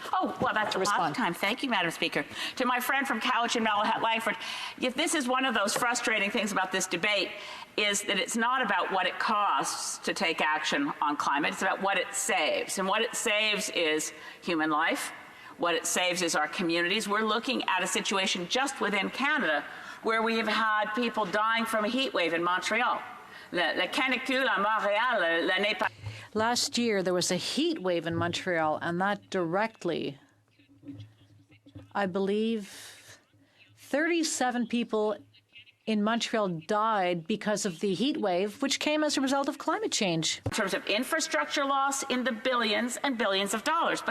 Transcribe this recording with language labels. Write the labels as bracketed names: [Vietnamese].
[English] Oh, well, that's a lot of time. Thank you, Madam Speaker. To my friend from Cowichan, Malahat Langford, if this is one of those frustrating things about this debate, is that it's not about what it costs to take action on climate. It's about what it saves. And what it saves is human life. What it saves is our communities. We're looking at a situation just within Canada where we have had people dying from a heat wave in Montreal. [French] La canicule à Montréal l'année passée. [English] Last year, there was a heat wave in Montreal, and that directly, I believe, 37 people in Montreal died because of the heat wave, which came as a result of climate change. In terms of infrastructure loss in the billions and billions of dollars.